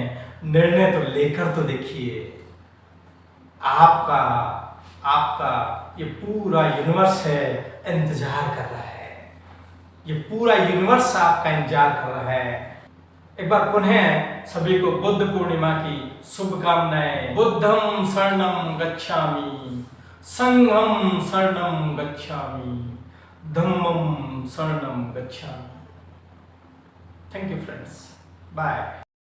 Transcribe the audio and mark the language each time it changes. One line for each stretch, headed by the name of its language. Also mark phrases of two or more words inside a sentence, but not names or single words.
Hindi: निर्णय तो लेकर तो देखिए। आपका ये पूरा यूनिवर्स है, इंतजार कर रहा है। ये पूरा यूनिवर्स आपका इंतजार कर रहा है। एक बार पुनः सभी को बुद्ध पूर्णिमा की शुभकामनाएं।
Pali: बुद्धं शरणं गच्छामि, संघं शरणं गच्छामि, धम्मं शरणं गच्छामि।
English: thank you friends, bye.